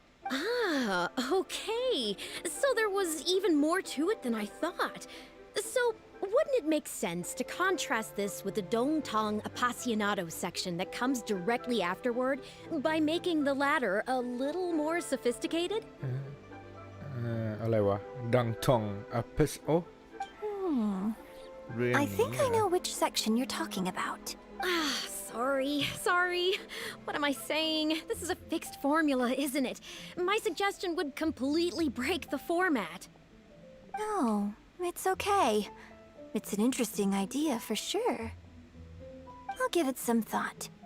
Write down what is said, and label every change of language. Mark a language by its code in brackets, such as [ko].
[en] Ah, okay. So there was even more to it than I thought. So wouldn't it make sense to contrast this with the Dongtong Appassionado section that comes directly afterward by making the latter a little more sophisticated? [th] อะไรวะดังทองอัพสโอเรื่อง [en] I [th] นี้ [en] think I know which section you're talking about. Ah, sorry. What am I saying? This is a fixed formula, isn't it? My suggestion would completely break the format. No, it's okay. It's an interesting idea for sure. I'll give it some thought.